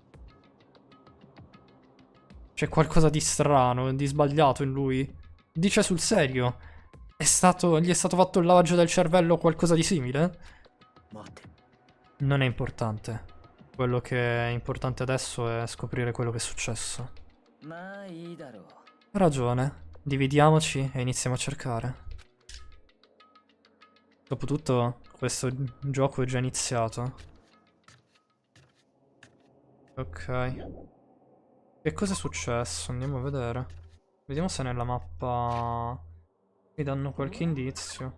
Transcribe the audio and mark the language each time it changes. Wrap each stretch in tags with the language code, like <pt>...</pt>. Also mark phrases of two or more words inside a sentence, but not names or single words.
<it>C'è qualcosa di strano, di sbagliato in lui. Dice sul serio. Gli è stato fatto il lavaggio del cervello o qualcosa di simile?</it> <ja>待て。</ja> <it>Non è importante. Quello che è importante adesso è scoprire quello che è successo.</it> <ja>まあいいだろう。</ja> <it>Ha ragione. Dividiamoci e iniziamo a cercare. Dopotutto, questo gioco è già iniziato. Ok. Che cosa è successo? Andiamo a vedere. Vediamo se nella mappa mi danno qualche indizio.</it>